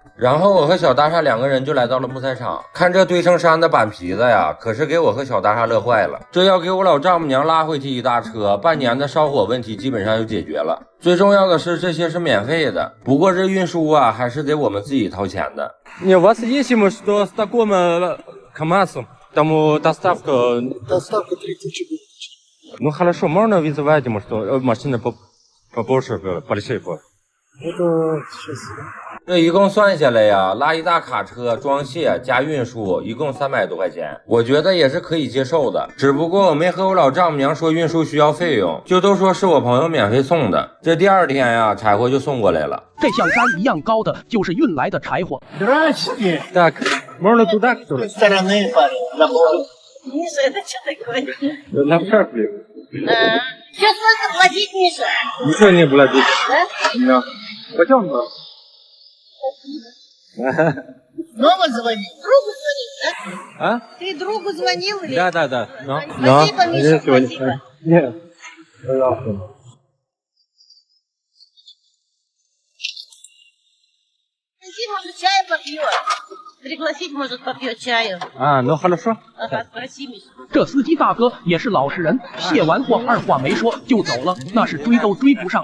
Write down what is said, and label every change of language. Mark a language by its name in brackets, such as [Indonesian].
[Chinese] 然后我和小大厦2个人就来到了木材厂，看这堆成山的板皮子呀，可是给我和小大厦乐坏了。这要给我老丈母娘拉回去一大车，半年的烧火问题基本上就解决了。最重要的是这些是免费的，不过这运输啊还是得我们自己掏钱的。 [Russian] Не, у вас есть ему, что с таким КамАЗом, там доставка... Доставка 3000 будет. Ну хорошо, можно вызывать ему, что машина побольше, большой. Это сейчас... [Chinese] 这一共算下来呀，拉一大卡车装卸加运输，一共300多块钱，我觉得也是可以接受的。只不过我没和我老丈母娘说运输需要费用，就都说是我朋友免费送的。这第2天呀，柴火就送过来了。这像山一样高的就是运来的柴火。 [Russian] Здрасте. Так, можно туда, что ли? С стороны, парень, забыл. Миша, это что такое? Направь. Что сколько платить, Миша? Ничего не платить. Да? Да. Пойдем. Снова звонить? Другу звонить, да? А? Ты другу звонил или? Да. Ну, Спасибо, Миша, спасибо. Нет. Пожалуйста. Может, чаю попьет. Пригласить, может, попьет чаю. А, ну хорошо. Ага, спроси, Миша. [Chinese] 这司机大哥也是老实人，卸完货二话没说就走了，那是追都追不上。